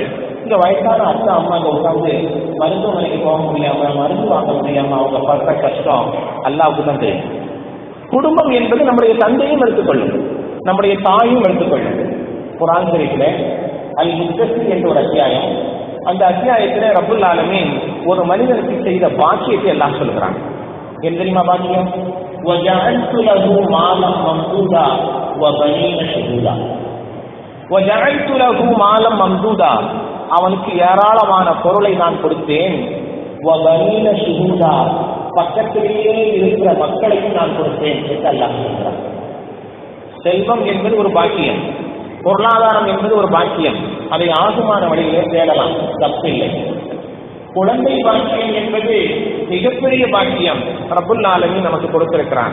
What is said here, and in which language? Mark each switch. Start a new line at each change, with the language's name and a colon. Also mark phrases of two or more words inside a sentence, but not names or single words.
Tamil: இந்த வயசான அத்தா அம்மா அங்க உட்காந்து மருத்துவமனைக்கு போக முடியாம, மருந்து வாங்க முடியாம அவங்க படுற கஷ்டம் அல்லாஹ்வுக்கு தான் தெரியும். குடும்பம் என்பது நம்முடைய தந்தையும் எடுத்துக்கொள்ளும், நம்முடைய தாயும் எடுத்துக்கொள்ளும். குர்ஆன் ஷரீஃபில் அல் முத்தஸிர் என்ற ஒரு அத்தியாயம், அந்த அத்தியாயத்தில்
Arabic: رب العالمين
Tamil: ஒரு மனிதனுக்கு செய்த பாக்கியத்தை எல்லாம் சொல்கிறான். என்ன தெரியுமா பாக்கியம்?
Arabic: وَجَعَلْتُ لَهُ مَالًا مَمْدُودًا وَبَنِينَ شُهُودًا. وَجَعَلْتُ لَهُ مَالًا مَمْدُودًا,
Tamil: அவனுக்கு ஏராளமான பொருளை நான் கொடுத்தேன்.
Arabic: وَبَنِينَ شُهُودًا,
Tamil: பக்கத்திலேயே இருக்கிற மக்களையும் நான் கொடுப்பேன் என்று அல்லாஹ் சொல்கிறார். செல்வம் என்பது ஒரு பாக்கியம், பொருளாதாரம் என்பது ஒரு பாக்கியம். அதை ஆகுமான வழியிலே தேடலாம், தப்பில்லை. குழந்தை பாக்கியம் என்பது மிகப்பெரிய பாக்கியம்
Arabic: رب العالمين
Tamil: நமக்கு கொடுத்திருக்கிறான்.